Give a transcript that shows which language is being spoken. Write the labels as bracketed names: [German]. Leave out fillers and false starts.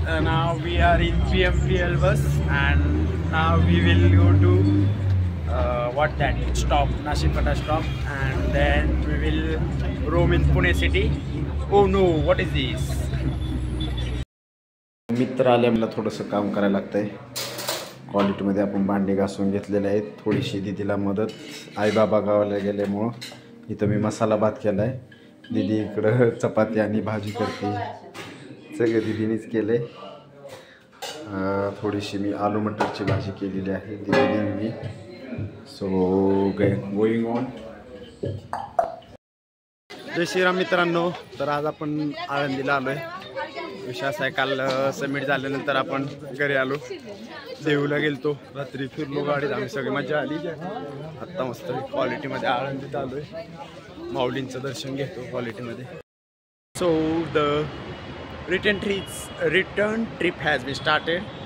[English] Now we are in PMPL bus and now we will go to what that stop, Nashikata stop, and then we will roam in Pune city. Oh no, what is this? [Marathi] मित्र आले, मला थोडंसं काम करायला लागतंय. क्वालिटीमध्ये आपण भांडी घासून घेतलेले आहेत. थोडीशी दीदीला मदत. आई बाबा गावाला गेल्यामुळं इथं मी मसाला भात केला आहे. दीदी इकडं चपाती आणि भाजी करते. सगळे दीदीनेच केले. थोडीशी मी आलू मटरची भाजी केलेली आहे दीदीने मी. [English] So going on. [Marathi] जय श्रीराम मित्रांनो. तर आज आपण आळंदीला आलो आहे. विषय असा आहे, काल समिट झाल्यानंतर आपण घरी आलो. देऊला गेलतो, रात्री फिरलो गाडीत, आम्ही सगळी मजा आली. आत्ता मस्त क्वालिटीमध्ये आळंदीत आलो आहे. माऊलींचं दर्शन घेतो क्वालिटीमध्ये. [English] So the return trip has been started.